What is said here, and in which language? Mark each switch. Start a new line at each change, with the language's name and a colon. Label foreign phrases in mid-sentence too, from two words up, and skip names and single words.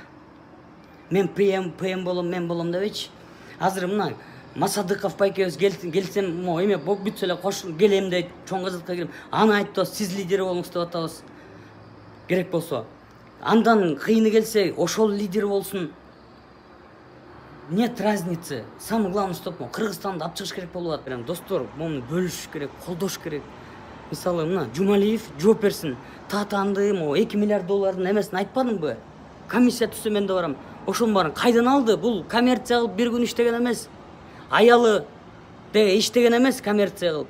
Kyrgyz: Мен ПМ болом, мен болом дебейчи. Азыр мына Масадыков байкебиз келсем, эме бүтсө эле келем дейт, чоң азатка келем. Аны айтып, сиз лидер болуңуз деп атабыз. Керек болсо. Андан кыйыны келсе, ошол лидер болсун.
Russian: Нет разницы. Самое главное, чтобы
Kyrgyz: Кыргызстанды алып чыгыш керек болуп атат. Достор, муну бөлүш керек, колдош керек. Мисалы, мына Жумалиев жооп берсин. Татанды, 2 миллиард доллардын эмесин айтпадыңбы? Комиссия түзсө мен да барам. Ошонун баарын кайдан алды? Бул коммерция кылып бир күн иштеген эмес. Аялы де иштеген эмес, коммерция кылып.